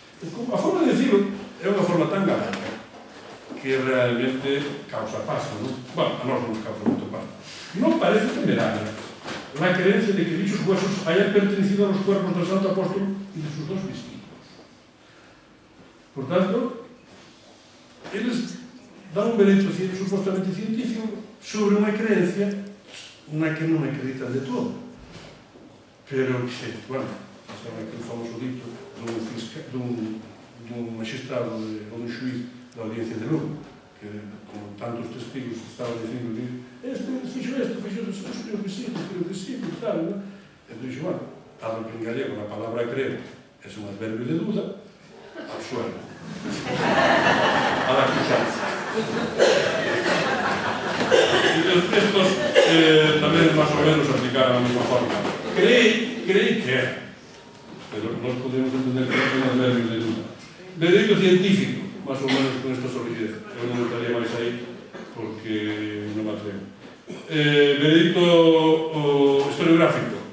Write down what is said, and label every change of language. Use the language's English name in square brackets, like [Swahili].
[Galician] A forma de decirlo é unha forma tan galaica que realmente causa paso, non? Bueno, a nós non causa moito paso. [Spanish] Non parece temeraria la creencia de que dichos huesos hayan pertenecido a los cuerpos del Santo Apóstol y de sus dos discípulos. [Galician] Por tanto, eles dan un veredicto supostamente científico sobre unha creencia na que non acreditan de todo. Pero, bueno, sabe aquele famoso dito dun magistrado ou dun xuiz da audiencia de Lugo, que con tantos testigos estaban dicindo que fixo isto, creo que sí, tal, non? E dixo, bueno, dado que en gallego a palabra creo é un adverbio de duda, ao suelo. A la acusarse. Estos tamén máis ou menos aplicaron a mesma forma. Creí que era, pero nós podemos entender que é un adverbio de duda. Veredicto científico, máis ou menos con esta solidez. Eu non estaría máis aí porque non me atrevo. Veredicto historiográfico.